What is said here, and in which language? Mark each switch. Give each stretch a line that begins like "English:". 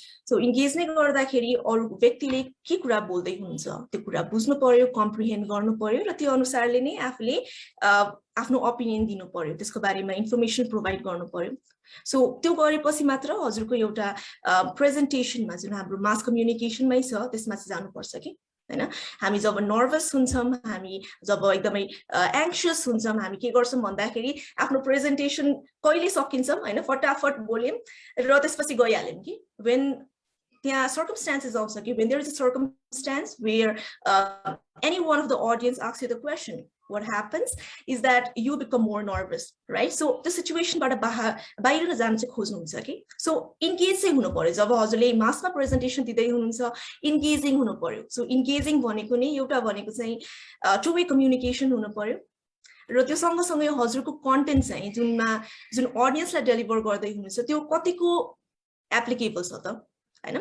Nepali: So engage नै गर्दाखेरि अरू व्यक्तिले के कुरा बोल्दै हुनुहुन्छ त्यो कुरा बुझ्नु पर्यो, कम्प्रिहेन्ड गर्नु पर्यो र त्यो अनुसारले नै आफूले आफ्नो ओपिनियन दिनु पर्यो, त्यसको बारेमा इन्फर्मेसन प्रोभाइड गर्नु पर्यो। सो त्यो गरेपछि मात्र हजुरको एउटा प्रेजेन्टेसनमा जुन हाम्रो मास कम्युनिकेसनमै छ त्यसमा चाहिँ जानुपर्छ कि हैन। हामी जब नर्भस हुन्छौँ, हामी जब एकदमै एङ्क्सियस हुन्छौँ, हामी के गर्छौँ भन्दाखेरि आफ्नो प्रेजेन्टेसन कहिले सकिन्छौँ हैन, फटाफट बोल्यौँ र त्यसपछि गइहाल्यौँ कि
English: when there are circumstances also, when there is a circumstance where any one of the audience asks you the question, what happens is that you become more nervous, right? So the situation
Nepali: बाट बाहिर जान चाहिँ खोज्नुहुन्छ कि so engage चाहिँ हुनु पर्यो। जब हजुरले मासमा प्रेजेन्टेसन दिँदै हुनुहुन्छ इन्गेजिङ हुनु पर्यो। सो इन्गेजिङ भनेको नै एउटा भनेको चाहिँ टु वे कम्युनिकेसन हुनु पर्यो र त्यो सँगसँगै हजुरको कन्टेन्ट चाहिँ जुन अडियन्सलाई डेलिभर गर्दै हुनुहुन्छ त्यो कतिको एप्लिकेबल छ त हैन।